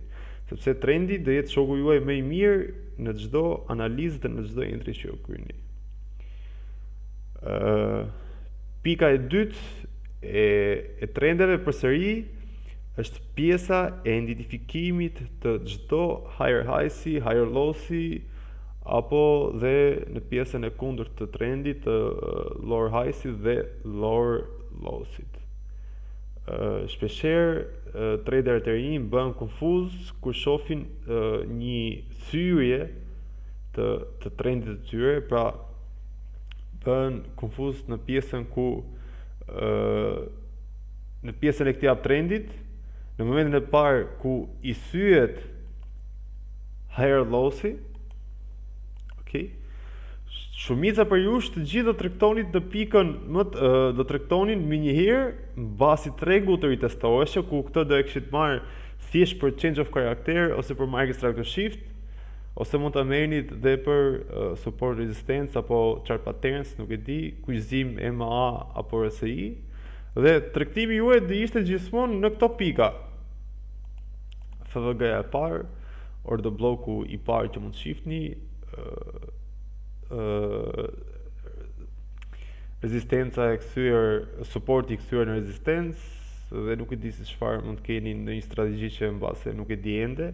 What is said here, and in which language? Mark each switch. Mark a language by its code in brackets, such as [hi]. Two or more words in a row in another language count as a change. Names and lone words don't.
[sq] Sepse trendi do jetë shoku juaj më i mirë në çdo analizë dhe në çdo entri që ju kryeni. Pika e dytë e trendeve përsëri është pjesa e identifikimit të çdo [en] higher high-si, higher low-si, [sq] apo dhe në pjesën e kundërt të trendit të [en] lower high-si [sq] dhe [en] lower low-sit. [sq] Shpeshherë traderët e rinj bën konfuz kur shohin një thyrje të trendit të tyre, pra bën konfuz në pjesën në pjesën e këtij uptrendit, në momentin e parë ku i thyet [en] higher low-si, [sq] okay? Shumica për jush të gjithë do tregtonit në pikën do tregtonin më njëherë mbasi tregu të ritestoheshë, ku këtë do e kishit marrë thjesht për [en] change of character [sq] ose për [en] market structure shift, [sq] ose mund ta merrni dhe për [en] support resistance [sq] apo [en] chart patterns, [sq] nuk e di, kuizim MA apo RSI, dhe tregtimi juaj do ishte gjithmonë në këto pika. FVG-ja e parë, order bloku i parë që mund të shifni, rezistenca e kthyer, supporti i kthyer në rezistencë, dhe nuk e di se çfarë mund të keni në një strategji që mbase nuk e di ende.